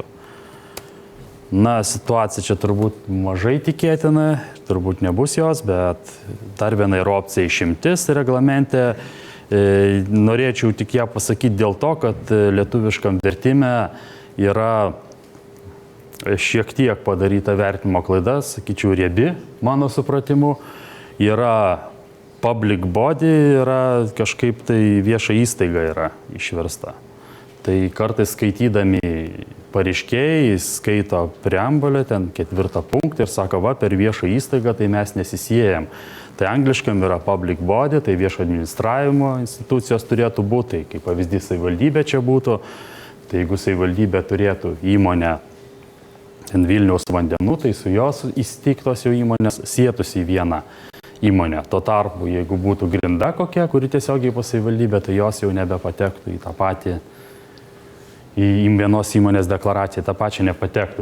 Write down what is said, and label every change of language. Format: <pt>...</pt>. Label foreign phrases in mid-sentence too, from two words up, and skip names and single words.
<lt>Situacija čia turbūt mažai tikėtina, turbūt nebus jos, bet dar viena yra opcija išimtis reglamente. Norėčiau tik ją pasakyti dėl to, kad lietuviškam vertime yra šiek tiek padaryta vertinimo klaida, sakyčiau, riebi, mano supratimu. Yra</lt> <en>public body,</en> <lt>yra kažkaip tai vieša įstaiga yra išversta. Tai kartais skaitydami pareiškėjai skaito preambulę, ten 4 punktą ir sako, va, per viešą įstaigą tai mes nesisiejam. Tai angliškam yra</lt> <en>public body,</en> <lt>tai viešo administravimo institucijos turėtų būti, tai kaip pavyzdys savivaldybė čia būtų. Tai jeigu savivaldybė turėtų įmonę Vilniaus vandenų, tai su jos įsteigtos jau įmonės sietųsi į vieną įmonę. Tuo tarpu, jeigu būtų grinda kokia, kuri tiesiogiai po savivaldybė, tai jos jau nebepatektų į tą patį į vienos įmonės deklaraciją, tą pačią nepatektų.</lt>